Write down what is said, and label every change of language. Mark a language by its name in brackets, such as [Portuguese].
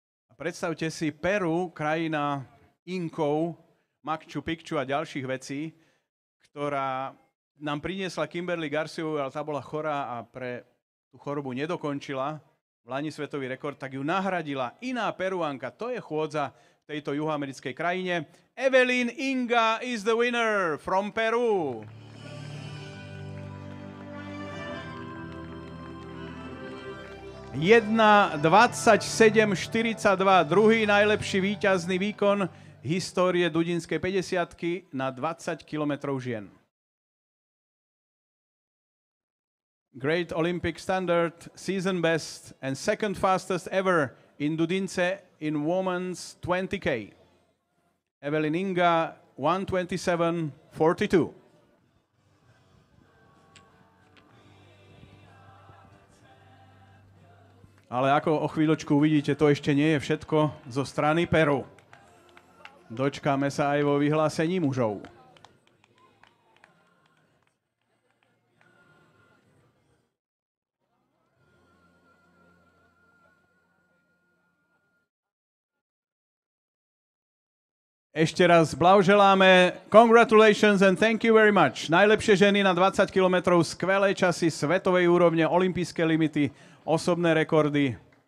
[Slovak] A predstavte si Peru, krajina Inkov, Machu Picchu a ďalších vecí, ktorá nám priniesla Kimberly Garciu, ale tá bola chorá a pre tú chorobu nedokončila vlani svetový rekord, tak ju nahradila iná Peruánka. To je chôdza v tejto juhoamerickej krajine. [English] Evelyn Inga is the winner from Peru. [Slovak] Jedna 27:42, druhý najlepší víťazný výkon histórie dudinskej 50-ky na 20 km žien. [English] Great Olympic standard, season best, and second fastest ever in Dudince in women's 20K. Evelyn Inga, 1:27:42. [Slovak] Ale ako o chvíľočku uvidíte, to ešte nie je všetko zo strany Peru. Dočkáme sa aj vo vyhlásení mužov. Ešte raz blahoželáme. [English] Congratulations and thank you very much. [Slovak] Najlepšie ženy na 20 km, skvelé časy, svetovej úrovne, olympijské limity, osobné rekordy.